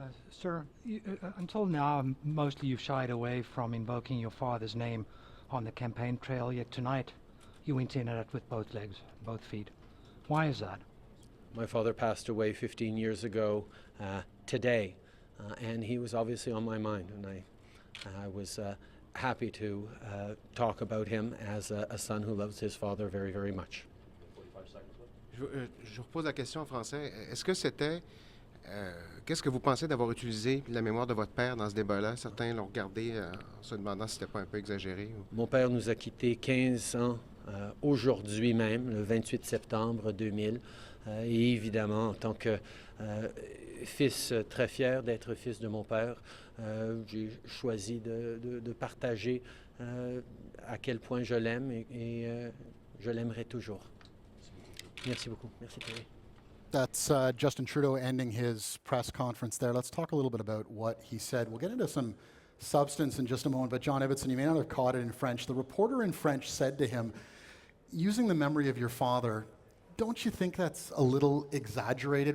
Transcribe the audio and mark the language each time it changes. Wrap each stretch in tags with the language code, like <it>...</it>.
<en>Sir, until now, mostly you've shied away from invoking your father's name on the campaign trail, yet tonight you went in at it with both legs, both feet. Why is that? My father passed away 15 years ago today, and he was obviously on my mind, and I was happy to talk about him as a son who loves his father very, very much.</en> <fr>Je repose la question en français. Est-ce que c'était... qu'est-ce que vous pensez d'avoir utilisé la mémoire de votre père dans ce débat-là? Certains l'ont regardé en se demandant si c'était pas un peu exagéré. Mon père nous a quittés 15 ans aujourd'hui même, le 28 septembre 2000. Et évidemment, en tant que fils très fier d'être fils de mon père, j'ai choisi de partager à quel point je l'aime et je l'aimerai toujours. Merci beaucoup. Merci Thierry.</fr> <en>That's Justin Trudeau ending his press conference there. Let's talk a little bit about what he said. We'll get into some substance in just a moment, but John Ibbitson, you may not have caught it in French. The reporter in French said to him, using the memory of your father, don't you think that's a little exaggerated?</en>